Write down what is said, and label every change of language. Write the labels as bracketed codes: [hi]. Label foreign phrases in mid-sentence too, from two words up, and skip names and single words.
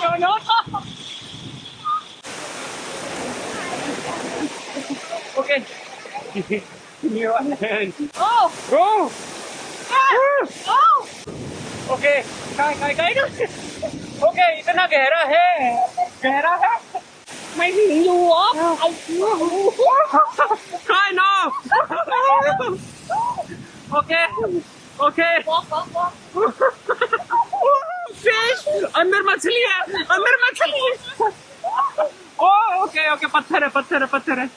[hi] ओके, Oh गो। Oh ओके, काय ओके, इतना गहरा है। [th] ไม่ถึงอยู่อ๋อไอ้ [hi] काय नो। ओके, [en] walk [hi] फिश, अंदर मछली है। ओके, पत्थर है।